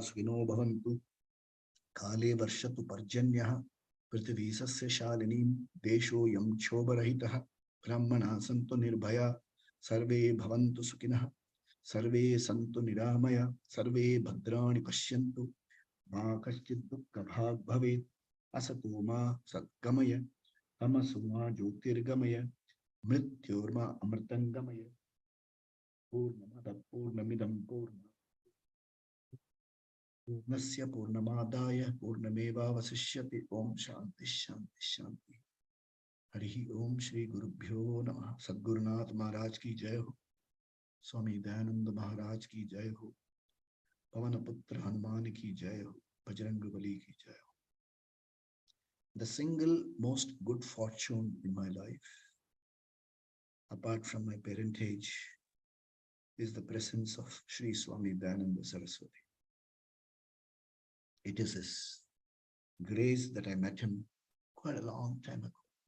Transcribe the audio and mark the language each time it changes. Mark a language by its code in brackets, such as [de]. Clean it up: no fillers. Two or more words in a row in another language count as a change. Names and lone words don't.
[sa] सुखिनो भवन्तु काले वर्षतु पर्जन्यः पृथ्वी सस्य शालिनीम् देशो यम् क्षोभरहितः ब्राह्मणा सन्तु निर्भया सर्वे भवन्तु सुखिनः सर्वे सन्तु निरामया सर्वे भद्राणि पश्यन्तु मा कश्चिद् दुःख भाग् भवेत् असतो मा सद्गमय तमसोमा ज्योतिर्गमय मृत्योर्मा अमृतङ्गमय पूर्णमदः पूर्णमिदम् पूर्णस्य पूर्णमादाय पूर्णमेव वशिष्यते ॐ शान्तिः शान्तिः शान्तिः हरिः ॐ श्री गुरुभ्यो नमः सद्गुरुनाथ महाराज [hi] की जय हो [sa] Swami Dayananda Maharaj [hi] की जय हो [sa] Pavanaputra Hanuman [hi] की जय हो [sa] Bajrangabali [hi] की जय हो. [en] The single most good fortune in my life, apart from my parentage, is the presence of Sri Swami Dayananda Saraswati. It is his grace that I met him quite a long time ago.